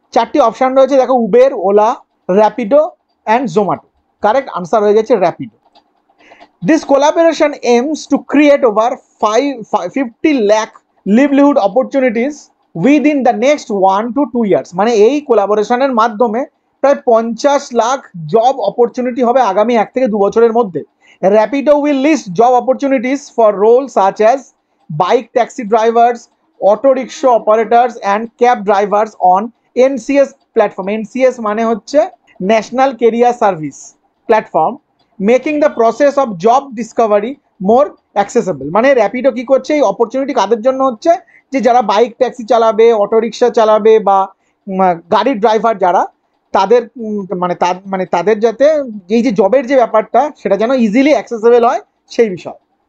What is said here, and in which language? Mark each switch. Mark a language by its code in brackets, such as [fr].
[bn] চারটি অপশন রয়েছে দেখো, Uber, OLA, Rapido and Zomato. [en] Correct answer [bn] হয়ে যাচ্ছে [en] Rapido. This collaboration aims to create over 50 lakh livelihood opportunities within the next 1 to 2 years. [bn] মানে এই কোলাবোরেশনের মাধ্যমে প্রায় 50 লাখ জব অপরচুনিটি হবে আগামী 1 থেকে 2 বছরের মধ্যে। [en] Rapido will list job opportunities for roles such as bike taxi drivers, auto rickshaw operators and cab drivers on NCS platform. NCS [bn] মানে হচ্ছে [en] National career service platform, making the process of job discovery more accessible. [bn] মানে র্যাপিডো কি করছে, এই opportunity কাদের জন্য হচ্ছে, যে যারা বাইক ট্যাক্সি চালাবে, অটো রিক্সা চালাবে বা গাড়ির ড্রাইভার যারা, তাদের মানে তাদের যাতে এই যে জবের যে ব্যাপারটা সেটা যেন ইজিলি অ্যাক্সেসেবল হয় সেই বিষয়।